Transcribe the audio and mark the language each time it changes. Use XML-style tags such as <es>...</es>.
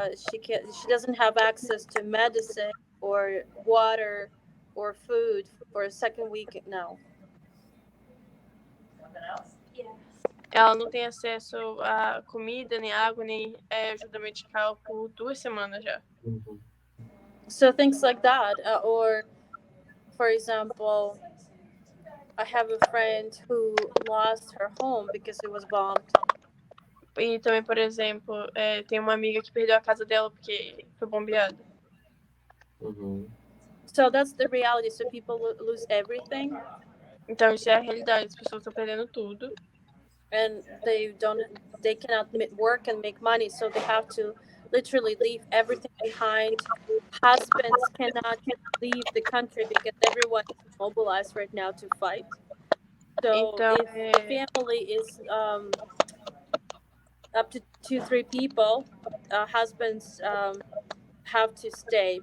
<en>She doesn't have access to medicine or water or food for a second week now.</en> <pt>Ela não tem acesso a comida, nem água, nem ajuda medical por 2 semanas já.</pt> <en>So things like that, or for example, I have a friend who lost her home because it was bombed.</en> <pt>E também, por exemplo, tem uma amiga que perdeu a casa dela porque foi bombeada.</pt> <en>So that's the reality. So people lose everything.</en> <pt>Então isso é a realidade. As pessoas estão perdendo tudo.</pt> <en>And they cannot work and make money, so they have to literally leave everything behind. Husbands cannot leave the country because everyone is mobilized right now to fight. So if the family is up to 2-3 people, husbands have to stay.</en>